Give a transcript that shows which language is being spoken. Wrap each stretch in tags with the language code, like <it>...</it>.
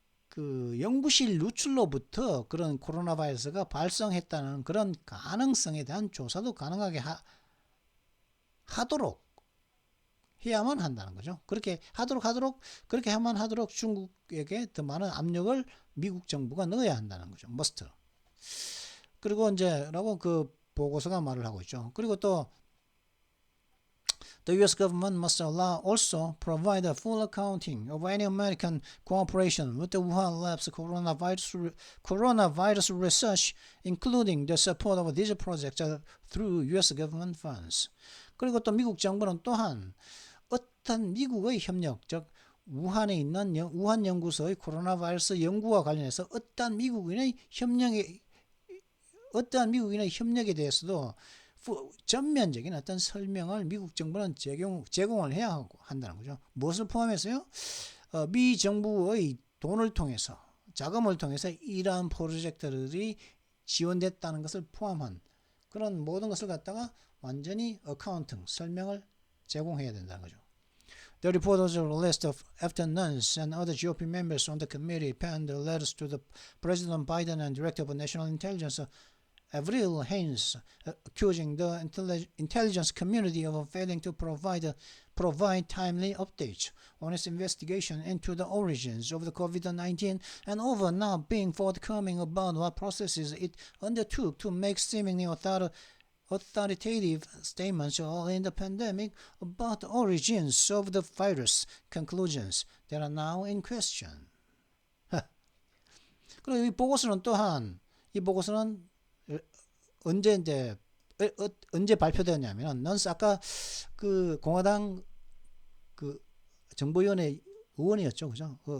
<ko>그 연구실 누출로부터 그런 코로나 바이러스가 발생했다는 그런 가능성에 대한 조사도 가능하게 하도록 해야만 한다는 거죠. 그렇게 하도록 중국에게 더 많은 압력을 미국 정부가 넣어야 한다는 거죠.</ko> <en>must.</en> <ko>그리고 이제 라고 그 보고서가 말을 하고 있죠. 그리고 또 The U.S.</ko> <en>government must also provide a full accounting of any American cooperation with the Wuhan lab's coronavirus research, including the support of these projects through U.S. government funds.</en> <ko>그리고 또 미국 정부는 또한 어떤 미국의 협력, 즉 우한에 있는 우한 연구소의 코로나 바이러스 연구와 관련해서 어떠한 미국인의 협력에 대해서도 전면적인 어떤 설명을 미국 정부는 제공을 해야 한다는 거죠. 무엇을 포함해서요? 미 정부의 돈을 통해서, 자금을 통해서 이러한 프로젝트들이 지원됐다는 것을 포함한 그런 모든 것을 갖다가 완전히 어카운팅, 설명을 제공해야 된다는 거죠.</ko> <en>The report also lists of after Nunes and other GOP members on the committee penned letters to the President Biden and Director of National Intelligence Avril Haines, accusing the intelligence community of failing to provide timely updates on its investigation into the origins of the COVID-19 and over not being forthcoming about what processes it undertook to make seemingly authoritative statements early in the pandemic about the origins of the virus conclusions that are now in question.</en> <ko>그리고 이 보고서는 또한 언제 발표되었냐면 넌스 아까 그 공화당 그 정보위원회 의원이었죠, 그죠?</ko>